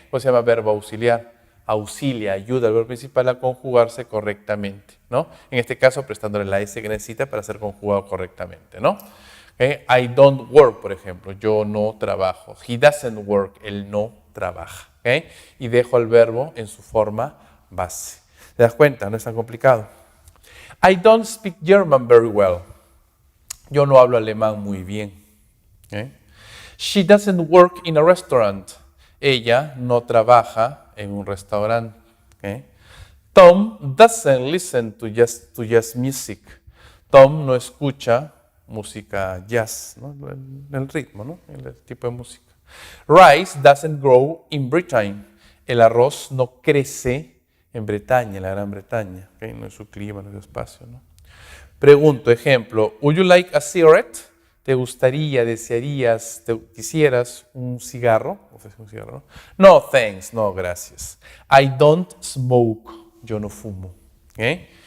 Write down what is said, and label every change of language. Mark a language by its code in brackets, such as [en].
[es] Pues se llama verbo auxiliar. Auxilia, ayuda al verbo principal a conjugarse correctamente, ¿no? En este caso, prestándole la S que necesita para ser conjugado correctamente, ¿no? [en] ¿Okay? I don't work, [es] por ejemplo. Yo no trabajo. [en] He doesn't work. [es] Él no trabaja. ¿Okay? Y dejo el verbo en su forma base. ¿Te das cuenta? No es tan complicado. [en] I don't speak German very well. [es] Yo no hablo alemán muy bien. ¿Okay? [en] She doesn't work in a restaurant. [es] Ella no trabaja en un restaurante. ¿Okay? [en] Tom doesn't listen to jazz music. [es] Tom no escucha música jazz, ¿no? El ritmo, ¿no? El tipo de música. [en] Rice doesn't grow in Britain. [es] El arroz no crece en Bretaña, en la Gran Bretaña. ¿Okay? No es su clima, no es su espacio, ¿no? Pregunto, ejemplo, [en] would you like a cigarette? [es] ¿Te gustaría, desearías, quisieras un cigarro? ¿Un cigarro? [en] No, thanks, [es] no, gracias. [en] I don't smoke. [es] Yo no fumo. ¿Okay?